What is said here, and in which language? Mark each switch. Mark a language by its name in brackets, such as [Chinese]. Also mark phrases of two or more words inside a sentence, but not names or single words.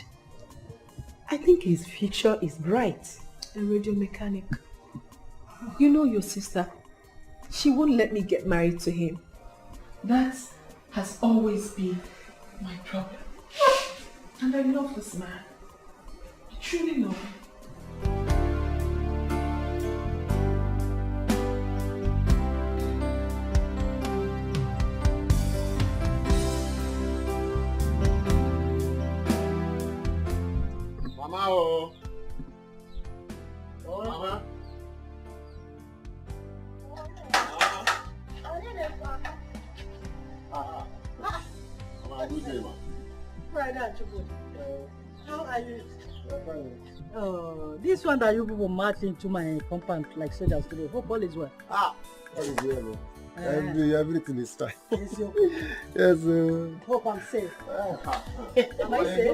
[English] I think his future is bright. A radio mechanic. You know your sister. She won't let me get married to him. That has always been my problem. And I love this man. I truly love him. Mama, oh. Mama. Mama, good day, ma. How are you? Oh, this one that you people marched into my compound like soldiers today. Hope all is well. All is well, man. Everything is fine. Yes, okay. Yes, Hope I'm safe. Am I safe?